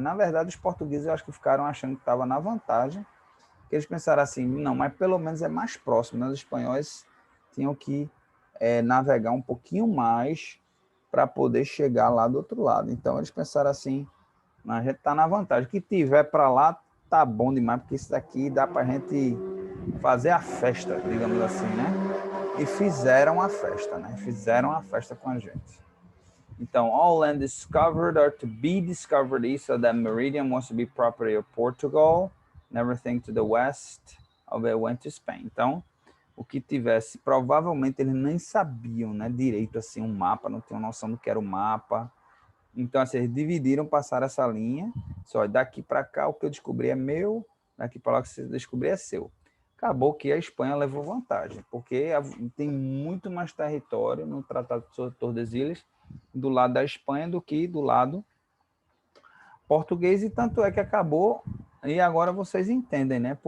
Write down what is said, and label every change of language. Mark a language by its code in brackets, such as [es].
[pt] Na verdade, os portugueses, eu acho que ficaram achando que estava na vantagem, que eles pensaram assim, não, mas pelo menos é mais próximo, né? Os espanhóis tinham que navegar um pouquinho mais para poder chegar lá do outro lado. Então, eles pensaram assim, a gente está na vantagem. O que tiver para lá tá bom demais, porque isso daqui dá para a gente fazer a festa, digamos assim, né? e fizeram a festa, né? Fizeram a festa com a gente. [en] Então, all land discovered or to be discovered east of that meridian was to be property of Portugal, and everything to the west of it went to Spain. [pt] Então, o que tivesse, provavelmente eles nem sabiam, né, direito assim um mapa, não tinham noção do que era o mapa. Então, assim, eles dividiram, passaram essa linha, só daqui para cá o que eu descobri é meu, daqui para lá o que você descobrir é seu. Acabou que a Espanha levou vantagem, porque tem muito mais território no Tratado de Tordesilhas do lado da Espanha do que do lado português, e tanto é que acabou, e agora vocês entendem, né?